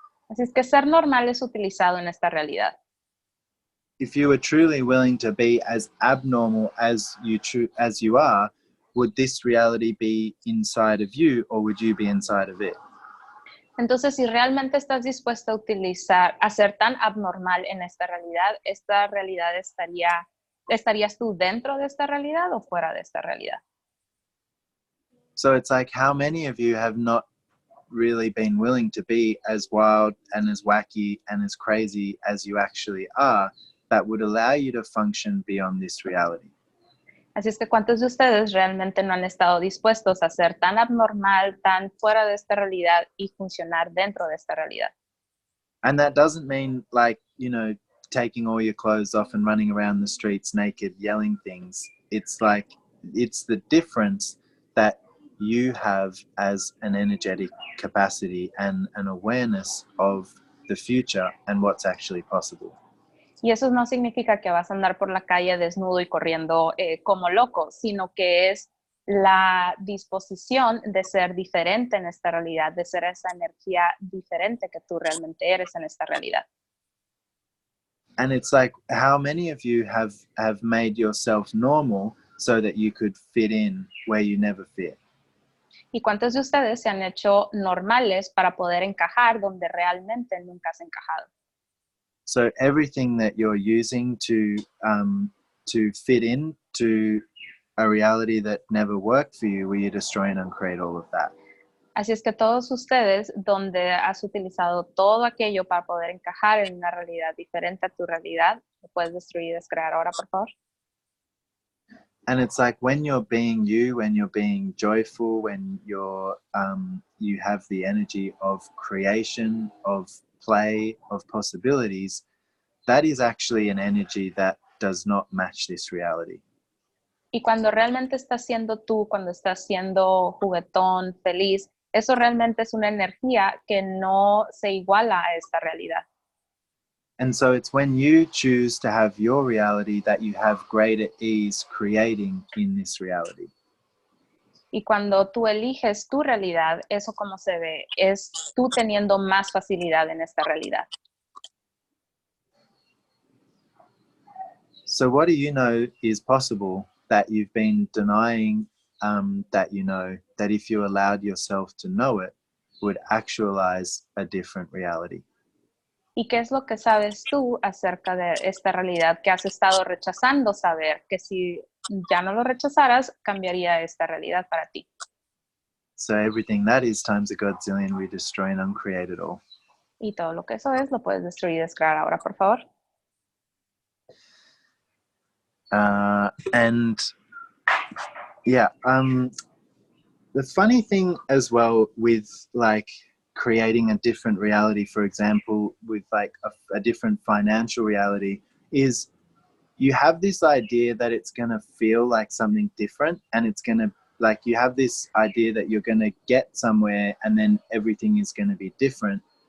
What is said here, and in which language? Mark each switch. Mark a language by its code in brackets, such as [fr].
[es] Así es que ser normal es utilizado en esta realidad. [en] If you were truly willing to be as abnormal as you are, would this reality be inside of you or would you be inside of it? [es] Entonces, si realmente estás dispuesto a ser tan abnormal en esta realidad ¿estarías tú dentro de esta realidad o fuera de esta realidad? [en] So it's like, how many of you have not really been willing to be as wild and as wacky and as crazy as you actually are, that would allow you to function beyond this reality? [es] Así es que ¿cuántos de ustedes realmente no han estado dispuestos a ser tan abnormal, tan fuera de esta realidad y funcionar dentro de esta realidad? [en] And that doesn't mean like, you know, taking all your clothes off and running around the streets naked, yelling things. It's like, it's the difference that you have as an energetic capacity and an awareness of the future and what's actually possible. [es] Y eso no significa que vas a andar por la calle desnudo y corriendo como loco, sino que es la disposición de ser diferente en esta realidad, de ser esa energía diferente que tú realmente eres en esta realidad. [en] And it's like, how many of you have made yourself normal so that you could fit in where you never fit? [es] ¿Y cuántos de ustedes se han hecho normales para poder encajar donde realmente nunca has encajado? [en] So everything that you're using to fit in to a reality that never worked for you, will you destroy and uncreate all of that? [es] Así es que todos ustedes, donde has utilizado todo aquello para poder encajar en una realidad diferente a tu realidad, ¿lo puedes destruir y descrear ahora, por favor? [en] And it's like when you're being you, when you're being joyful, when you're you have the energy of creation, of play, of possibilities, that is actually an energy that does not match this reality. [es] Y cuando realmente estás siendo tú, cuando estás siendo juguetón, feliz, eso realmente es una energía que no se iguala a esta realidad. [en] And so it's when you choose to have your reality that you have greater ease creating in this reality. [es] Y cuando tú eliges tu realidad, eso como se ve, es tú teniendo más facilidad en esta realidad. [en] So what do you know is possible that you've been denying that you know, that if you allowed yourself to know it, would actualize a different reality? [es] ¿Y qué es lo que sabes tú acerca de esta realidad que has estado rechazando saber? Que si ya no lo rechazaras, cambiaría esta realidad para ti. [en] So everything that is times a godzillion, we destroy and uncreate it all. [es] Y todo lo que eso es, lo puedes destruir y descrear ahora, por favor. [en] And yeah, the funny thing as well with like creating a different reality, for example, with like a different financial reality, is you have this idea that it's going to feel like something different, and it's going to, like, you have this idea that you're going to get somewhere and then everything is going to be different.